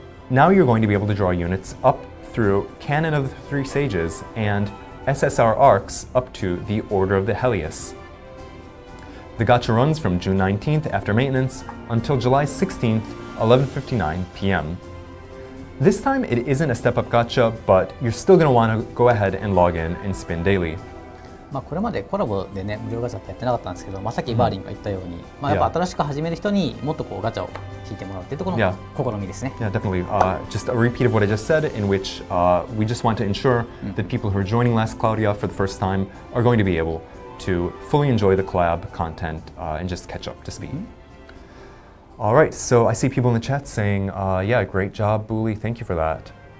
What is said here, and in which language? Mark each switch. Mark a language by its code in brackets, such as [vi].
[en] Now you're going to be able to draw units up through Canon of the Three Sages and SSR arcs up to the Order of the Helios. The gacha runs from June 19th after maintenance until July 16th, 11:59 p.m. This time it isn't a step-up gacha, but you're still going to want to go ahead and log in and spin daily. [ja] これまでコラボでね、無料ガチャってやってなかったんですけど、さっきバーリンが言ったように、やっぱ新しく始める人にもっとガチャを引いてもらうっていうところの試みですね。 [en] Yeah, definitely. Just a repeat of what I just said, in which we just want to ensure that people who are joining Last Cloudia for the first time are going to be able to fully enjoy the collab content and just catch up to speed. All right, so I see people in the chat saying, yeah, great job, Booley, thank you for that.